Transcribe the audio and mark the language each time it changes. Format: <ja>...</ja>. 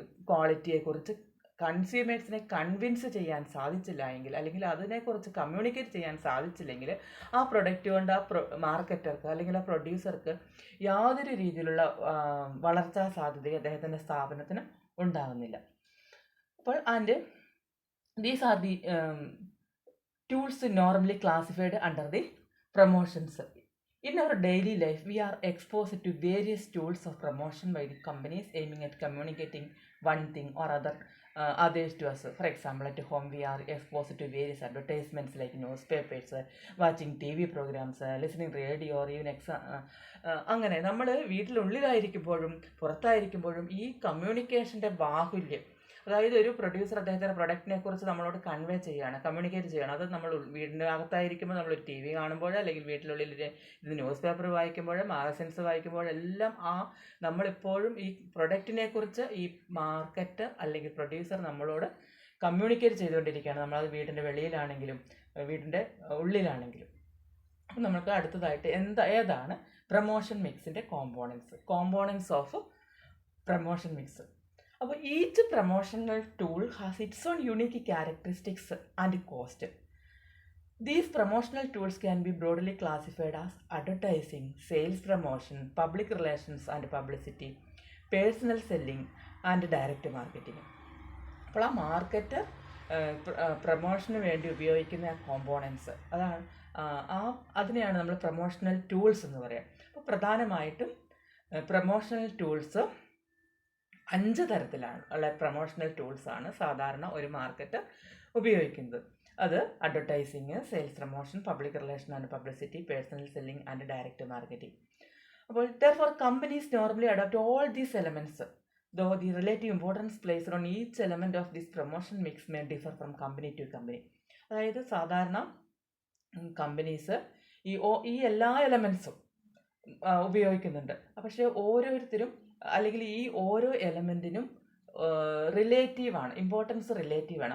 <ml>ക്വാളിറ്റിയെക്കുറിച്ച് കൺസ്യൂമേഴ്സിനെ convince ചെയ്യാൻ സാധിച്ചില്ല എങ്കിൽ, അല്ലെങ്കിൽ അതിനെക്കുറിച്ച് കമ്മ്യൂണിക്കേറ്റ് ചെയ്യാൻ സാധിച്ചില്ലെങ്കിൽ ആ പ്രൊഡക്റ്റ് കൊണ്ട് ആ മാർക്കറ്റർക്ക് അല്ലെങ്കിൽ ആ പ്രൊഡ്യൂസർക്ക് യാതൊരു രീതിയിലുള്ള വളർച്ചാ സാധ്യത അദ്ദേഹത്തിൻ്റെ സ്ഥാപനത്തിന് ഉണ്ടാകുന്നില്ല.</ml> <en>അപ്പോൾ and these are the tools normally classified under the promotions. In our daily life, we are exposed to various tools of promotion by the companies aiming at communicating one thing or others to us. For example, at home we are exposed to various advertisements like newspapers, watching TV programs, listening radio, or even</en> <ml>അങ്ങനെ നമ്മൾ വീട്ടിലുള്ളിലായിരിക്കുമ്പോഴും പുറത്തായിരിക്കുമ്പോഴും ഈ കമ്മ്യൂണിക്കേഷൻ്റെ ബാഹുല്യം, അതായത് ഒരു producer അദ്ദേഹത്തിൻ്റെ പ്രൊഡക്റ്റിനെ കുറിച്ച് നമ്മളോട് convey ചെയ്യുകയാണ്, communicate ചെയ്യണം. അത് നമ്മൾ വീടിൻ്റെ അകത്തായിരിക്കുമ്പോൾ നമ്മളൊരു ടി വി കാണുമ്പോൾ, അല്ലെങ്കിൽ വീട്ടിലുള്ളിൽ ഇത് ന്യൂസ് പേപ്പർ വായിക്കുമ്പോൾ, മാഗസിൻസ് വായിക്കുമ്പോഴെല്ലാം നമ്മളെപ്പോഴും ഈ പ്രൊഡക്റ്റിനെ കുറിച്ച് ഈ മാർക്കറ്റ് അല്ലെങ്കിൽ പ്രൊഡ്യൂസർ നമ്മളോട് കമ്മ്യൂണിക്കേറ്റ് ചെയ്തുകൊണ്ടിരിക്കുകയാണ്. നമ്മളത് വീടിൻ്റെ വെളിയിലാണെങ്കിലും വീടിൻ്റെ ഉള്ളിലാണെങ്കിലും. അപ്പം നമുക്ക് അടുത്തതായിട്ട് ഏതാണ് പ്രൊമോഷൻ മിക്സിൻ്റെ</ml> <en>Components of promotion mix. അപ്പോൾ each promotional tool has its own unique characteristics and cost. These promotional tools can be broadly classified as advertising, sales promotion, public relations and publicity, personal selling and direct marketing.</en> <ml>അപ്പോൾ ആ market പ്രൊമോഷന് വേണ്ടി ഉപയോഗിക്കുന്ന components അതാണ് അതിനെയാണ് നമ്മൾ promotional tools എന്ന് പറയുക. അപ്പോൾ പ്രധാനമായിട്ടും പ്രൊമോഷണൽ ടൂൾസ് 5 തരത്തിലാണ് ഉള്ള പ്രൊമോഷണൽ ടൂൾസാണ് സാധാരണ ഒരു മാർക്കറ്റ് ഉപയോഗിക്കുന്നത്. അത് advertising, sales promotion, public relation and publicity, personal selling and direct marketing.</ml> <en>അപ്പോൾ therefore companies normally adopt all these elements, though the relative importance placed on each element of this promotion mix may differ from company to company.</en> <ml>അതായത് സാധാരണ companies ഈ എല്ലാ എലമെൻസും ഉപയോഗിക്കുന്നുണ്ട്. പക്ഷേ ഓരോരുത്തരും അല്ലെങ്കിൽ ഈ ഓരോ എലമെൻറ്റിനും റിലേറ്റീവാണ്, ഇമ്പോർട്ടൻസ് റിലേറ്റീവാണ്.</ml>